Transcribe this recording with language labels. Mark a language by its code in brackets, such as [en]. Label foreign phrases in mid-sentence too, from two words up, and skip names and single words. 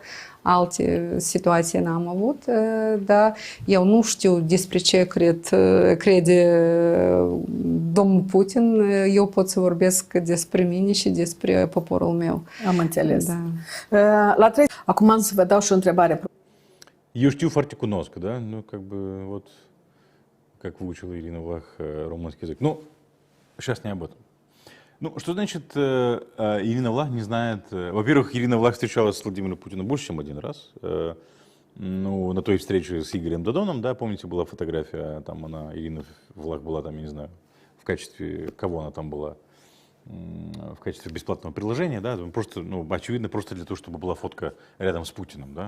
[ro] Alte situații n-am avut, dar eu nu știu despre ce crede domnul Putin. Eu pot să vorbesc despre mine și despre poporul meu. Am înțeles. Da. Acum am să vă dau și o întrebare. Eu știu foarte cunosc, [ru] да? Ну, как бы, вот, как выучила Ирина Влах румынский язык. Ну, сейчас не об этом. Ну, что значит Ирина Влах не знает... Во-первых, Ирина Влах встречалась с Владимиром Путиным больше, чем один раз. Ну, на той встрече с Игорем Додоном, да, помните, была фотография, там она, Ирина Влах была там, я не знаю, в качестве, кого она там была, в качестве бесплатного приложения, да, просто, ну, очевидно, просто для того, чтобы была фотка рядом с Путиным, да.